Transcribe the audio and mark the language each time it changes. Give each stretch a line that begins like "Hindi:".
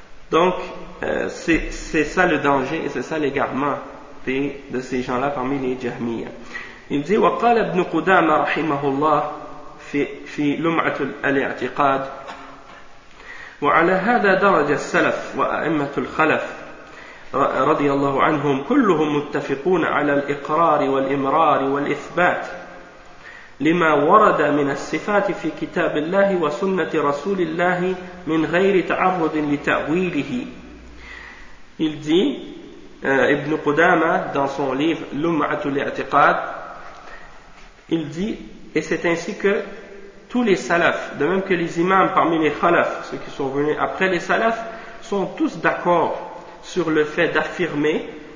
French: Donc, c'est ça le danger et c'est ça l'égarement de ces gens-là parmi les Jahmiyyah. Il dit,
Arabic: وقال ابن قدامة رحمه الله في لمعة الاعتقاد وعلى هذا درج السلف وأئمة الخلف رضي الله عنهم كلهم متفقون على الإقرار والإمرار والإثبات لما ورد من الصفات في كتاب الله وسنة رسول الله من غير تعرض لتأويله.
French: Il dit, Ibn Qudama, dans son livre Lum'atul I'tiqad, il dit, et c'est ainsi que tous les salafs, de même que les imams parmi les khalafs, ceux qui sont venus après les salafs, sont tous d'accord sur le fait d'affirmer,